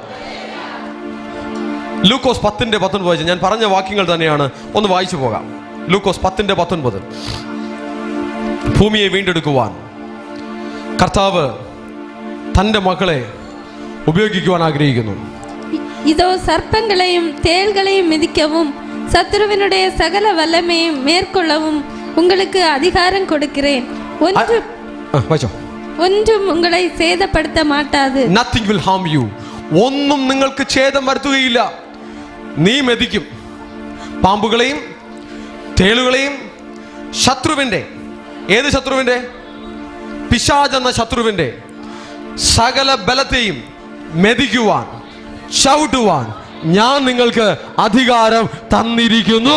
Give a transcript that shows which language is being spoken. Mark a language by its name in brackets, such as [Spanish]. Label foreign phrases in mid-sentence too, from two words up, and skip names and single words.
[Malayalam] ലൂക്കോസ് 10:19 ഞാൻ പറഞ്ഞ വാക്യങ്ങൾ തന്നെയാണ്, ഒന്ന് വായിച്ചു പോകാം. ലൂക്കോസ് 10:19. ഭൂമിയെ വീണ്ടെടുക്കുവാൻ കർത്താവ് തന്റെ മക്കളെ ഉപയോഗിക്കുവാൻ ആഗ്രഹിക്കുന്നു. [Tamil] இதோ சர்ப்பங்களையும் தேள்களையும் மிதிக்கவும் சத்துருவினுடைய சகல வல்லமையும் மேற்கொள்ளவும் உங்களுக்கு அதிகாரம் கொடுக்கிறேன். ஒன்றும் உங்களை சேதப்படுத்த மாட்டாது. [English] Nothing will harm you. [Malayalam] ഒന്നും നിങ്ങൾക്ക് ഛേദം വരുത്തുകയില്ല. നീ മെതിക്കും പാമ്പുകളെയും തേളുകളെയും, ശത്രുവിന്റെ, ഏത് ശത്രുവിന്റെ? പിശാച് എന്ന ശത്രുവിന്റെ സകല ബലത്തെയും മെതിക്കുവാൻ, ചവിട്ടുവാൻ ഞാൻ നിങ്ങൾക്ക് അധികാരം തന്നിരിക്കുന്നു.